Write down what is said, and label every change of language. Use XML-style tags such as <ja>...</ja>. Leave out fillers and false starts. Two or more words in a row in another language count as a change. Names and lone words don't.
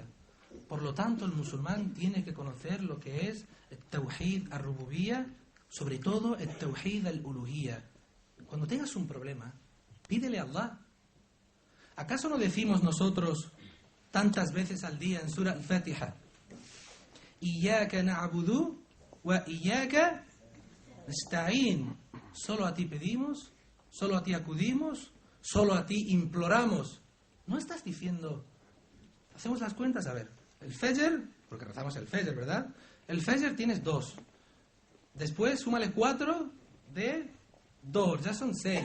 <es>Por lo tanto, el musulmán tiene que conocer lo que es el</es> <ar>توحيد الربوبية,</ar> <es>sobre todo el</es> <ar>توحيد الألوهية.</ar> <es>Cuando tengas un problema, pídele a Allah. ¿Acaso no decimos nosotros tantas veces al día en Surah al-Fatiha:</es> <ar>إياك نعبد وإياك نستعين?</ar> <es>Solo a ti pedimos, solo a ti acudimos, solo a ti imploramos. ¿No estás diciendo? Hacemos las cuentas, a ver. El Fajr, porque rezamos el Fajr, ¿verdad? El Fajr tienes 2. Después súmale 4 de 2, ya son 6.</es>